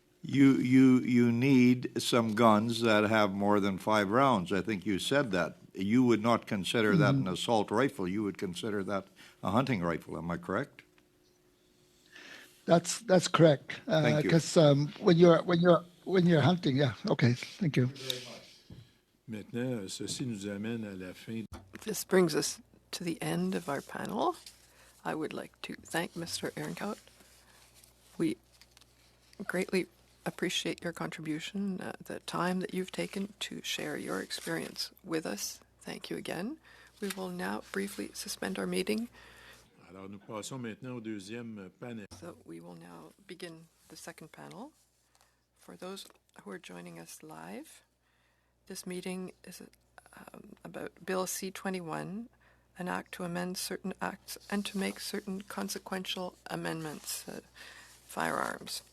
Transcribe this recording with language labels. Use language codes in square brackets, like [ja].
[en] you need some guns that have more than 5 rounds. I think you said that. You would not consider that an assault rifle. You would consider that a hunting rifle. Am I correct? That's correct. Thank you. Because when you're hunting, yeah. Okay, thank you. [fr] Maintenant, ceci nous amène à la fin. [en] This brings us to the end of our panel. I would like to thank Mr. Irngaut. We greatly appreciate your contribution, the time that you've taken to share your experience with us. Thank you again. We will now briefly suspend our meeting. [fr] Alors, nous passons maintenant au deuxième panel. [en] So we will now begin the second panel. For those who are joining us live, this meeting is about Bill C-21, an act to amend certain acts and to make certain consequential amendments, firearms.